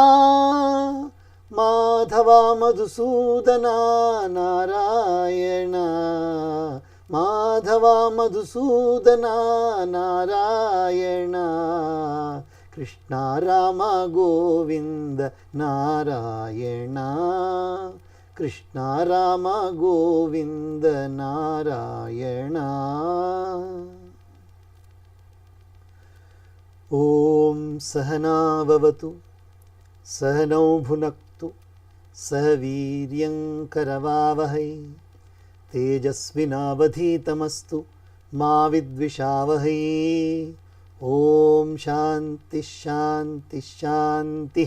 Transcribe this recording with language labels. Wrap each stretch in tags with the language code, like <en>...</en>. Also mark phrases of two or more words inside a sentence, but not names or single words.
<sa>Madhava Madhusudana Narayana, Madhava Madhusudana Narayana, Krishna Rama Govinda Narayana, Krishna Rama Govinda Narayana. ఓం సహనావవతు సహనౌ భునక్తు సహ వీర్యం కరవావహై తేజస్వినావధీతమస్తు మా విద్విషావహై. ఓం శాంతి శాంతి శాంతి.</sa>